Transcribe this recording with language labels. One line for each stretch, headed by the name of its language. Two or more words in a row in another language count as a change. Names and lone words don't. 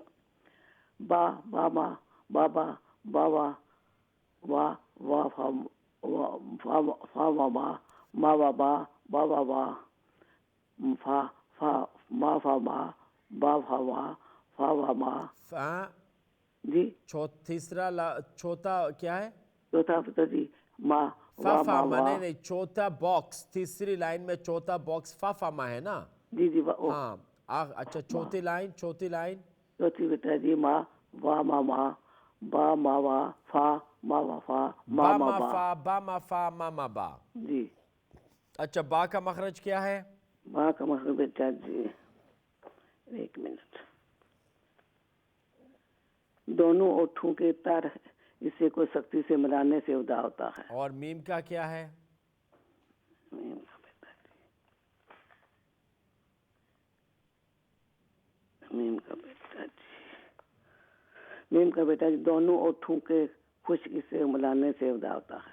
Urdu: با باما بابا بابا وا وا فا ما ما بابا بابا وا فا فا ما فا ما با فا وا فا وا ما. جی چوتھا کیا ہے؟ چوتھا پتہ جی ما فا وا فا ما ما. وا. نہیں چوتھا باکس، تیسری لائن میں چوتھا باکس فا فا ما ہے نا. جی جی ہاں اچھا چوتھی لائن چوتھی بیٹا جی ما وا ما ما با ما وا فا ما وا فا ما ما با. فا با ما فا ما ما با. جی اچھا با کا مخرج کیا ہے؟ با کا مخرج بیٹا جی، ایک منٹ، دونوں اونٹوں کے تر اسے کو سختی سے ملانے سے ادا ہوتا ہے. اور میم کا کیا ہے؟ میم کا بیٹا جی، میم کا بیٹا جی دونوں اونٹوں کے خشکی سے ملانے سے ادا ہوتا ہے.